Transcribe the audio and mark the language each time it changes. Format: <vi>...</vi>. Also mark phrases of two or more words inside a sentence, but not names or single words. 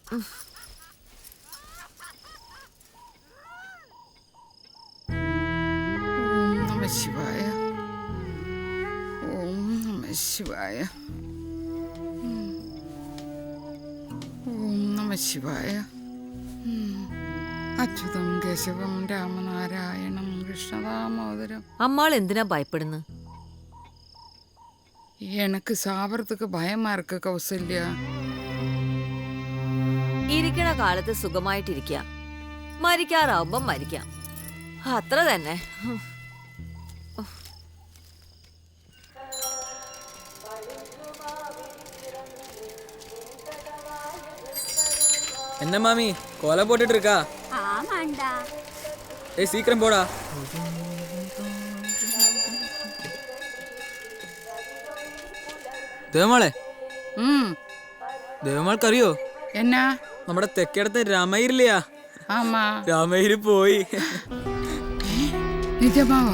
<ml>ശിവായ, ഓം നമ ശിവായ, ഓം നമ ശിവായ. അച്യുതം കേശവം രാമനാരായണം കൃഷ്ണദാമോദരം. അമ്മാൾ എന്തിനാ ഭയപ്പെടുന്നു?</ml> <ta>எனக்கு சாவறதுக்கு பயமா இருக்கு கௌசல்ய.</ta> <ml>ഇരിക്കണ കാലത്ത് സുഖമായിട്ടിരിക്കുക, മരിക്കാറാവുമ്പം മരിക്കാം, അത്ര തന്നെ.</ml> <ta>என்ன மாமி கோலம் போட்டுட்டு இருக்கா? ஆமாண்டா. ஏய் சீக்கிரம் போடா.</ta> <ml>ദേവമാളെ, ദേവമാൾക്കറിയോ എന്നാ? നമ്മുടെ തെക്കേടത്തെ രാമയിരില്ലയാ?</ml> <ta>ആമാ,</ta> <ml>രാമയിര് പോയി.</ml> <ta>നിജമാവാ?</ta>